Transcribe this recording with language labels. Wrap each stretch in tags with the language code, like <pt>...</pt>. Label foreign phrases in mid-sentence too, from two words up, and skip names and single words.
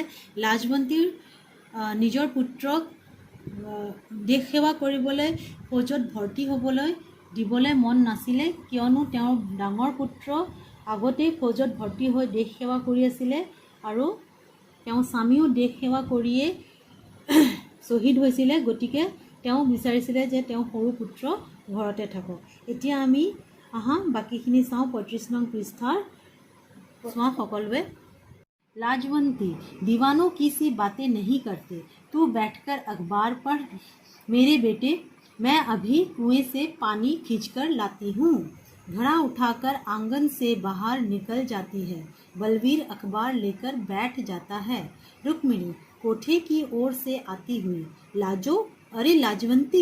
<as>লাজৱন্তীৰ নিজৰ পুত্ৰক দেশ সেৱা কৰিবলৈ ফৌজত ভৰ্তি হ'বলৈ দিবলৈ মন নাছিলে, কিয়নো তেওঁৰ ডাঙৰ পুত্ৰ আগতেই ফৌজত ভৰ্তি হৈ দেশ সেৱা কৰি আছিলে আৰু তেওঁৰ স্বামীও দেশ সেৱা কৰিয়েই শ্বহীদ হৈছিলে। গতিকে তেওঁ বিচাৰিছিলে যে তেওঁ সৰু পুত্ৰ ঘৰতে থাকক। এতিয়া আমি বাকীখিনি চাওঁ। ৩৫ নং পৃষ্ঠাৰ চোৱা সকলোৱে।</as> <hi>लाजवंती, दीवानों की सी बातें नहीं करते। तू बैठकर अखबार पढ़ मेरे बेटे, मैं अभी कुएं से पानी खींचकर लाती हूँ। घड़ा उठाकर आंगन से बाहर निकल जाती है। बलवीर अखबार लेकर बैठ जाता है। रुक्मिणी कोठे की ओर से आती हुई, लाजो, अरे लाजवंती।</hi>